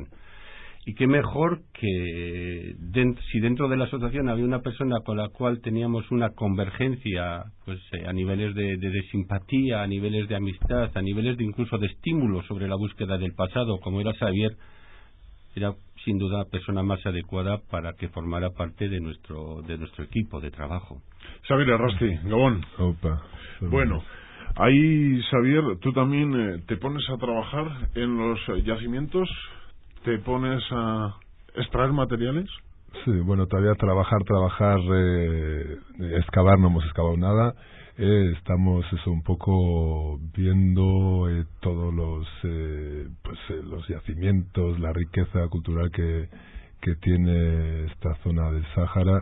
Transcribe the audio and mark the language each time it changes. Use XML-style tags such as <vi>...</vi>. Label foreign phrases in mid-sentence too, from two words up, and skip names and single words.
<es>Y qué mejor que si dentro de la asociación había una persona con la cual teníamos una convergencia, pues a niveles de simpatía, a niveles de amistad, a niveles de incluso de estímulo sobre la búsqueda del pasado, como era Xavier, era sin duda la persona más adecuada para que formara parte de nuestro equipo de trabajo. Xavier Errasti, Gabón. Opa. Bueno, ahí, Xavier, tú también te pones a trabajar en los yacimientos. ¿Te pones a extraer materiales? Sí, bueno, todavía trabajar, excavar no hemos excavado nada. Estamos un poco viendo todos los yacimientos, la riqueza cultural que tiene esta zona del Sáhara.</es>